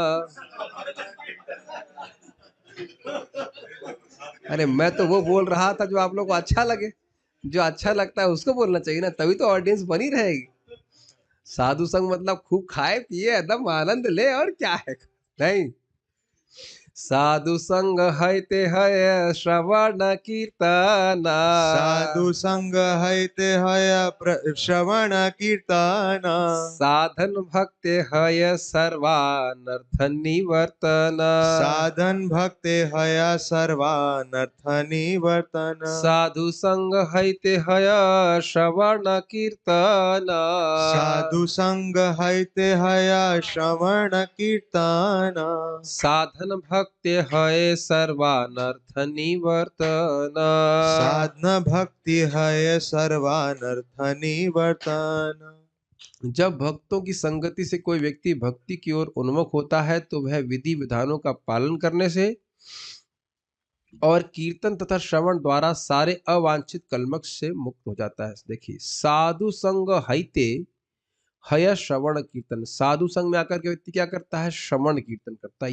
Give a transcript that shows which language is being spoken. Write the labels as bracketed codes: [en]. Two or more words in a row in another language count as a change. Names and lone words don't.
[hi] अरे मैं तो वो बोल रहा था जो आप लोग को अच्छा लगे, जो अच्छा लगता है उसको बोलना चाहिए ना, तभी तो ऑडियंस बनी रहेगी। साधु संग मतलब खूब खाए पिए एकदम आनंद ले, और क्या है। [bn] नहीं, সাধু সঙ্গ হইতে হয় শ্রবণ কীর্তন। সাধু সঙ্গ হইতে হয় শ্রবণ কীর্তন। সাধন ভক্তে হয় সর্বানর্থ নিবর্তন। সাধন ভক্তে হয় সর্বানর্থ নিবর্তন। সাধু সঙ্গ হইতে হয় শ্রবণ কীর্তন। সাধু সঙ্গ হইতে হয় শ্রবণ কীর্তন। সাধন ভক্তে হয় সর্বানর্থ নিবর্তন। সাধন ভক্তি হয় সর্বানর্থ নিবর্তন। [hi] जब भक्तों की संगति से कोई व्यक्ति भक्ति की ओर उन्मुख होता है तो वह विधि विधानों का पालन करने से और कीर्तन तथा श्रवण द्वारा सारे अवांछित कलमश से मुक्त हो जाता है। देखिए, [bn] সাধু সঙ্গ হইতে হয় শ্রবণ কীর্তন, [hi] साधु संग में आकर के व्यक्ति क्या करता है, श्रवण कीर्तन करता है।